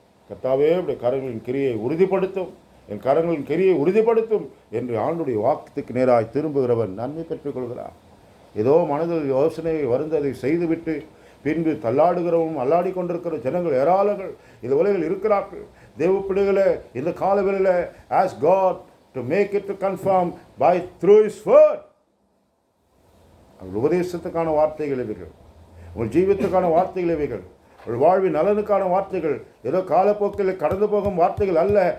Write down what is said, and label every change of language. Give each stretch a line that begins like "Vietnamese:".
Tamil: கர்த்தாவே, உடைய கரங்களின் கிரியை உறுதிப்படுத்தும், என் கரங்களின் கிரியை உறுதிப்படுத்தும் என்று ஆண்டுடைய வாக்குக்கு நேராய் திரும்புகிறவன் நன்மை பெற்றுக்கொள்கிறார். ஏதோ மனதில் யோசனை வருந்ததை செய்துவிட்டு பின்பு தள்ளாடுகிறவரும் அல்லாடி கொண்டிருக்கிற ஜனங்கள் ஏராளங்கள் இந்த உலகில் இருக்கிறார்கள். தேவ பிள்ளைகளே, இந்த காலவெளியில்
English: ask God to make it to confirm by through His word.
Tamil: உபதேசத்துக்கான வார்த்தைகள் இவைகள், உங்கள் ஜீவியத்துக்கான வார்த்தைகள் இவைகள், உங்கள் வாழ்வின் நலனுக்கான வார்த்தைகள், ஏதோ காலப்போக்கில் கடந்து போகும் வார்த்தைகள் அல்ல.